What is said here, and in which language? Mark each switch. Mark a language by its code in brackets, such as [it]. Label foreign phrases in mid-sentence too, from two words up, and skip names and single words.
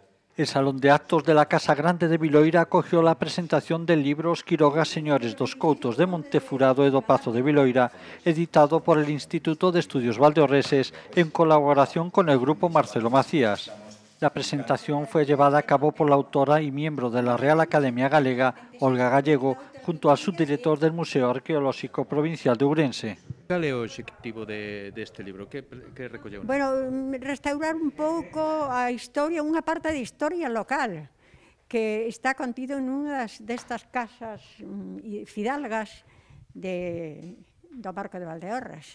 [es] El Salón de Actos de la Casa Grande de Viloira acogió la presentación del libro Os Quiroga Señores dos Coutos de Montefurado e do Pazo de Viloira, editado por el Instituto de Estudios Valdeorreses en colaboración con el Grupo Marcelo Macías. La presentación fue llevada a cabo por la autora y miembro de la Real Academia Galega, Olga Gallego, junto al subdirector del Museo Arqueolóxico Provincial de Ourense. [gl] Cal é o obxectivo deste libro? Que recolleu? Bueno, restaurar un pouco a historia, unha parte de historia local, que está contido en unha destas casas fidalgas do Barco de Valdeorras.